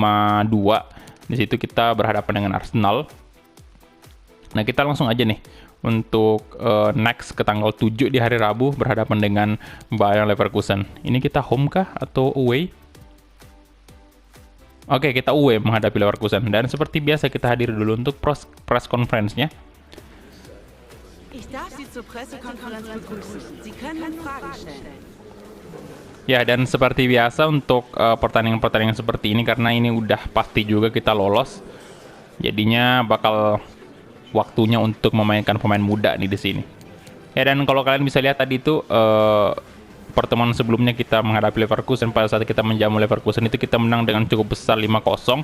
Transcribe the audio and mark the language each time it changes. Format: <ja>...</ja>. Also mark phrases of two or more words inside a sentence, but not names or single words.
<id>Di situ kita berhadapan dengan Arsenal. Nah, kita langsung aja nih untuk next ke tanggal 7 di hari Rabu berhadapan dengan Bayer Leverkusen. Ini kita home kah atau away? Oke, kita away menghadapi Leverkusen. Dan seperti biasa kita hadir dulu untuk</id> <en>press conference-</en> <id>nya.</id> <de>Ich darf Sie zur Pressekonferenz begrüßen. Sie können Fragen stellen.</de> <id>Ya, dan seperti biasa untuk pertandingan-pertandingan seperti ini, karena ini udah pasti juga kita lolos, jadinya bakal waktunya untuk memainkan pemain muda nih di sini. Ya, dan kalau kalian bisa lihat tadi itu pertemuan sebelumnya kita menghadapi Leverkusen, pada saat kita menjamu Leverkusen itu kita menang dengan cukup besar 5-0.</id>